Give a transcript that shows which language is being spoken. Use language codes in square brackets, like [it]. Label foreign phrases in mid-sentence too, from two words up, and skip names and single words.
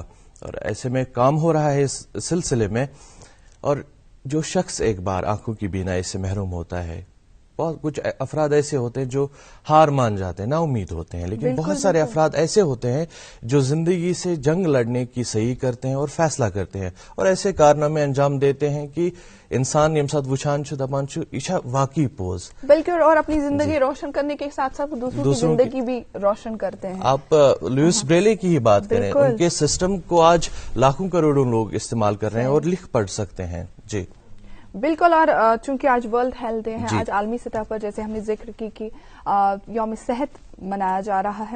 [ur] اور ایسے میں کام ہو رہا ہے اس سلسلے میں. اور جو شخص ایک بار آنکھوں کی بینائی سے محروم ہوتا ہے, بہت کچھ افراد ایسے ہوتے ہیں جو ہار مان جاتے ہیں, نا امید ہوتے ہیں, لیکن بہت سارے افراد ایسے ہوتے ہیں جو زندگی سے جنگ لڑنے کی صحیح کرتے ہیں اور فیصلہ کرتے ہیں, اور ایسے کارنامے انجام دیتے ہیں کہ انسان [ks] یم سات وچھان دپان یہ واقعی پوز, [ur] بلکہ اور اپنی زندگی روشن کرنے کے ساتھ ساتھ دوسروں کی زندگی بھی روشن کرتے ہیں. آپ لوئس بریلی کی ہی بات کریں, ان کے سسٹم کو آج لاکھوں کروڑوں لوگ استعمال کر رہے ہیں اور لکھ پڑھ سکتے ہیں. جی بالکل. اور چونکہ آج ورلڈ ہیلتھ ڈے ہے, آج عالمی سطح پر جیسے ہم نے ذکر کی کہ یوم صحت منایا جا رہا ہے.